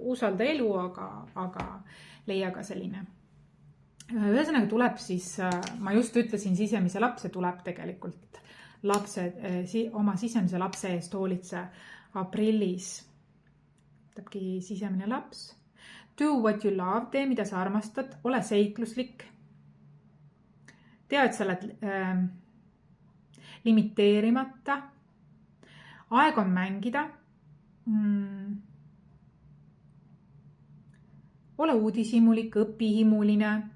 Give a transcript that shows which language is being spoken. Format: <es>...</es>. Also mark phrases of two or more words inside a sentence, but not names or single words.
<et>Usalda elu, aga leia ka selline. Ühesõnaga tuleb siis, ma just ütlesin sisemise lapse, tuleb tegelikult oma sisemise lapse eest hoolitse aprillis. Täpki sisemine laps.</et> <en>Do what you love,</en> <et>tee mida sa armastad, ole seikluslik. Tea, et sa oled limiteerimata. Aeg on mängida. Ole uudishimulik, õpihimuline.</et>